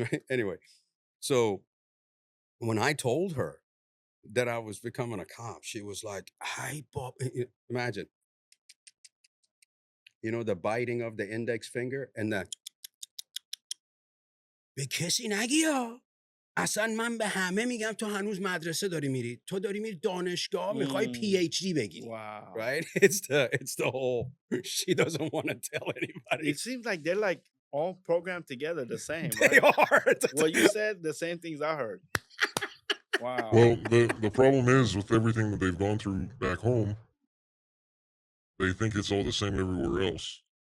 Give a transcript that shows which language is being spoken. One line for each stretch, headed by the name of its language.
English: Anyway, so when I told her that I was becoming a cop, she was like, "Hi, Bob." Imagine, the biting of the index finger and the
Persian: به کسی نگی ها. اصلا من به همه میگم تو هنوز مدرسه داری میری. تو داری میری دانشگاه میخوای PhD بگیری.
English: Wow. Right? It's the whole she doesn't want to tell anybody. It seems like they're like all programmed together the same, They right? are. Well, you said the same things I heard. Wow. Well, the problem is with everything that they've gone through back home, they think it's all the same everywhere else.